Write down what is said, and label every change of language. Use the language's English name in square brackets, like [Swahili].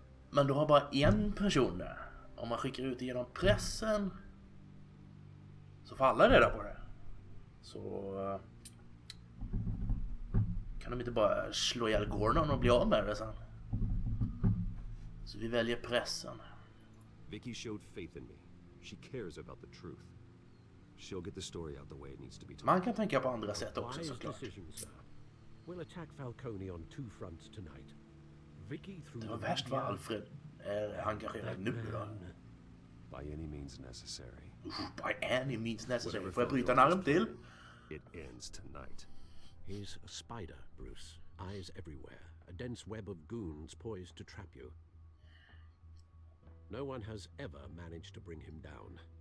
[Swedish] Men du har bara en person där. Om man skickar ut det genom pressen så får alla reda på det. Så kan de inte bara slå ihjäl Gordon och bli av med det sen. Så vi väljer pressen. [English] Vicky showed faith in me. She cares about the truth. She'll get the story out the way it needs to be told. [Swedish] Man kan tänka på andra sätt också, såklart. [English] We'll attack Falcone on two fronts tonight. Vicky through [Swedish] det var värst vad Alfred är engagerad nu då. [English] By any means necessary. By any means necessary. [Swedish] Får jag bryta en arm till? [English] It ends tonight. He's a spider, Bruce. Eyes everywhere. A dense web of goons poised to trap you. No one has ever managed to bring him down.